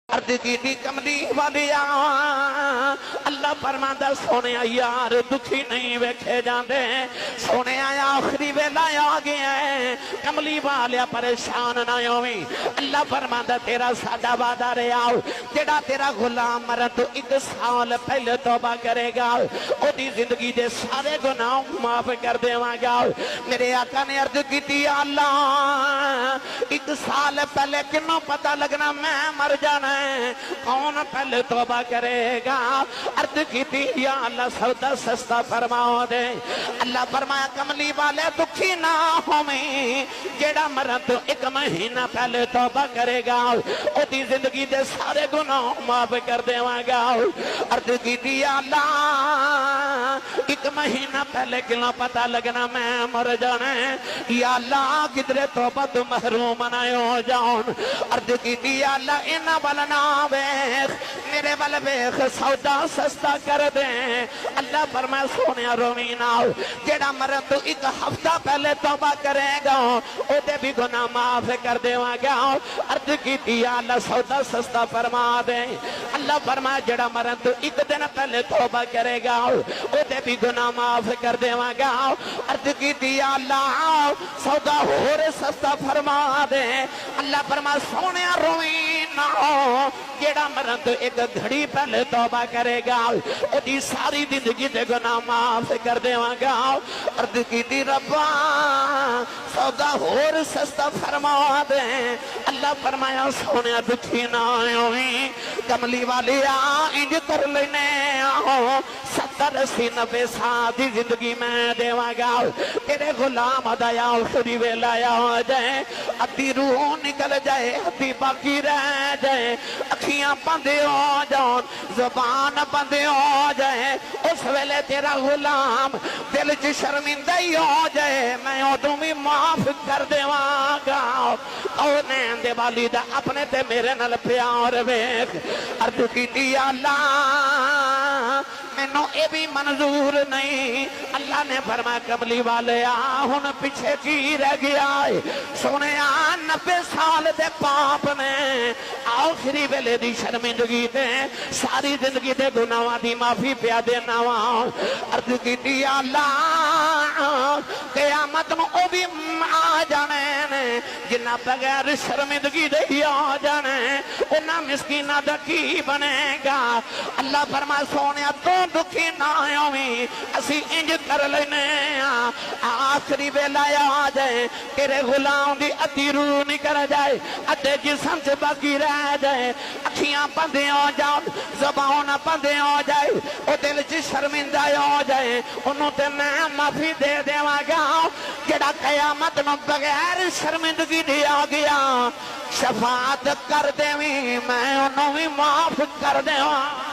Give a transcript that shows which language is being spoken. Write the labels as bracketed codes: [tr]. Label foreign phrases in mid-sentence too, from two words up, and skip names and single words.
[pa] عرض کی تھی کملی والیا اللہ فرماندا سونے یار دکھی نہیں ویکھے جاندے سونے آخری ویلا آ گیا ہے کملی والیا پریشان نہ ہوویں اللہ فرماندا تیرا ساڈا وعدہ رہیا جڑا تیرا غلام مرن تو 1 سال پہلے توبہ کرے گا او دی زندگی دے سارے گناہ معاف کر دیواں گا میرے آقا نے عرض کی تھی اللہ 1 سال پہلے کنوں پتہ لگنا میں مر جانا ہے کون پہلے توبہ کرے گا عرض کی تھی یا اللہ سودا سستا فرماؤ دے اللہ فرمایا کملی والے دکھی نہ ہوویں جیڑا مرن تو 1 مہینہ پہلے توبہ کرے گا او دی زندگی دے سارے گناہ معاف کر دیواں گا عرض کی تھی یا اللہ 1 مہینہ پہلے کنا پتہ لگنا میں مر جانا ہے یا اللہ کدرے توبہ تو محروم نہ ہو جاؤں عرض کی تھی یا اللہ انہاں والا نہ ویکھ میرے والے ویکھ سودا سستا کر دے اللہ فرمایا سونیا رویں نہ جیڑا مرن تو 1 ہفتہ پہلے توبہ کرے گا او دے بھی گناہ معاف کر دیواں گا عرض کی تھی یا اللہ سودا سستا فرما دے اللہ فرمایا جیڑا مرن تو 1 دن پہلے توبہ کرے گا او دے بھی گناہ معاف کر دیواں گا عرض کی تھی یا اللہ سودا ہور سستا فرما دے اللہ فرمایا سونیا رویں نہ جیڑا مرن تو 1 گھڑی پہلے توبہ کرے گا او دی ساری زندگی دے گناہ معاف کر دیواں گا عرض کی تھی ربا سودا ہور سستا فرما دے اللہ فرمایا سونے دکھی نہ ہوویں کملی والیا انج کر لینے آؤ 70 80 90 سال دی زندگی میں دیواں گا تیرے غلام ادایا آخری ویلا ہو جائے ادھی روح نکل جائے ادھی باقی رہ جائے اکھیاں بندے ہو جاؤں زبان بندے ہو جائے اس ویلے تیرا غلام دل چ شرمندہ ہی ہو جائے میں ادوں بھی معاف کر دیواں گا کونین دے والی دا اپنے تے میرے نال پیار ویکھ عرض کیتی یا اللہ مینوں اے بھی منظور نہیں اللہ نے فرمایا کملی والے ہن پیچھے کی رہ گیا ہے سونیا 90 سال دے پاپ نے آخری ویلے دی شرمندگی تے ساری زندگی دے گناہاں دی معافی پیا دینا وا عرض کیتی یا اللہ قیامت نو او بھی آ جانے نے جنہ بغیر شرمندگی دے ہی آ جانے انہاں مسکیناں دا کی بنے گا اللہ فرمایا سونیا تو دکھی نہ ہوویں اسی انج کر لینے آخری ویلا آ جائے تیرے غلام دی ادھی روح نکل جائے ادھے جسم سے باقی رہ جائے اکھیاں بندے ہو جاؤ زبان بندے ہو جائے او دل چ شرمندہ ہو جائے انہوں تے میں معافی دے دیواں گا جڑا قیامت نو بغیر شرمندگی دی آ گیا شفاعت کر دیویں میں انہوں بھی معاف کر دیواں